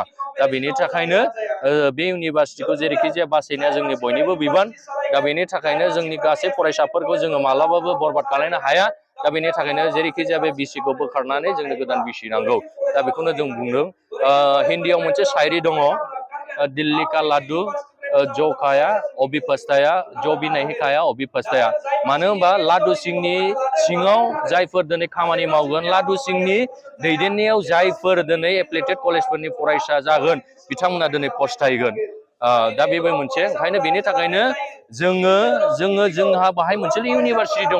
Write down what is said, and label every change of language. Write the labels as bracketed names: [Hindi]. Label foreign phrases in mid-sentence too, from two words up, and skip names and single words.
[Bodo] दा बेनि थाखायनो बे इउनिभार्सिटिखौ जेरैखि जाया बासायनाया जोंनि बयनिबो बिबान। दा बेनि थाखायनो जोंनि गासै फरायसाफोरखौ जोङो मालाबाबो बरबाद खालामनो हाया। दा बेनि थाखायनो जेरैखि जाया बे बिसिखौ बोखारनानै जोंनो गोदान बिसि नांगौ। दा बेखौनो जों बुंदों। हिन्दीयाव मोनसे शायरि दङ, [Hindi] दिल्ली का लाडु जो खाया अभी पछताया, जो भी नहीं खाया अभी पछताया। [Bodo] मानो होनबा लादु सिंहनि सिङाव जायफोर दिनै खामानि मावगोन, लादु सिंहनि दैदेननायाव जायफोर दिनै [English] affiliated collegeफोरनि [Bodo] फरायसा जागोन, बिथांमोना दिनै पछतायगोन। दा बेबो मोनसे। ओंखायनो बेनि थाखायनो जोंहा बाहाय मोनसे इउनिभार्सिटि दङ।